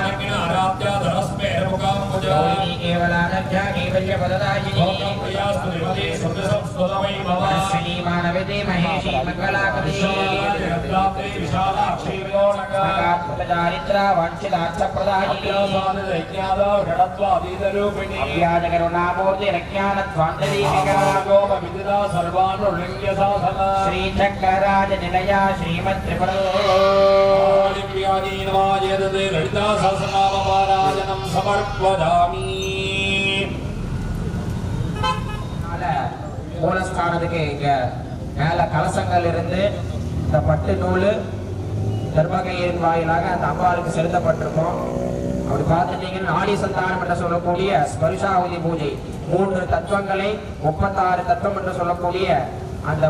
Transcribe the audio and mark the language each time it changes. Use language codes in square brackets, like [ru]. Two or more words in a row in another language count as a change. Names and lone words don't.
[sa] केवलानभ्या कैवल्य पददायिनी श्री मानवते महेशी मंगलापति चारित्रा वांछितार्थ प्रदायिनी अव्याज करुणामूर्ति रज्ञान स्वान्तदीपिका श्री चक्रराज निलया श्रीमत् ललिता सहस्रनामपारायणं समर्पयामि [ta] மூலஸ்தானத்துக்கு இங்க மேல கலசங்கள் இருந்து இந்த பட்டு நூல் தர்மகையின் வாயிலாக அந்த அம்பாளுக்கு செலுத்தப்பட்டிருக்கும். அப்படி பார்த்துட்டீங்கன்னா நாடி சந்தானம் என்று சொல்லக்கூடிய ஸ்பர்ஷாவதி பூஜை 3 தத்துவங்களை 36 தத்துவம் என்று சொல்லக்கூடிய அந்த